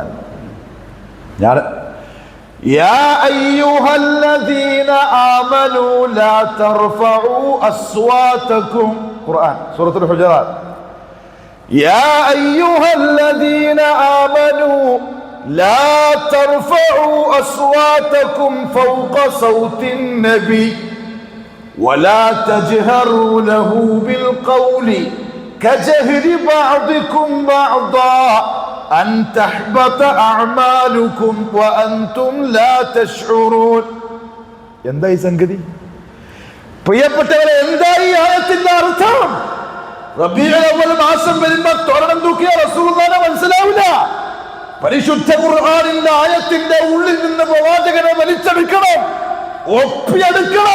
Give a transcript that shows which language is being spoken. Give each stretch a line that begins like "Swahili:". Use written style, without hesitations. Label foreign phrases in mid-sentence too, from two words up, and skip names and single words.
Arabic: ഞാൻ يا أيها الذين آمنوا لا ترفعوا أصواتكم, ഖുർആൻ സൂറത്തുൽ ഹുജറാത്ത്. يا أيها الذين آمنوا لا ترفعوا أصواتكم فوق صوت النبي ولا تجهروا له بالقول كجهر بعضكم بعضا أن تحبط أعمالكم وأنتم لا تشعرون.
Malayalam: എന്താ ഈ സംഗതി? പ്രിയപ്പെട്ടവരെ, എന്താ ഈ ആയത്തിന്റെ അർത്ഥം? റബീഉൽ അവ്വൽ മാസം വരുമ്പോൾ തോരണം തൂക്കിയ റസൂലുള്ളാഹിനെ മനസ്സിലാവില്ല. പരിശുദ്ധ ഖുർആനിന്റെ ആയത്തിന്റെ ഉള്ളിൽ നിന്ന് പ്രവാചകനെ വലിച്ചെടുക്കണം, ഒപ്പിയെടുക്കണം.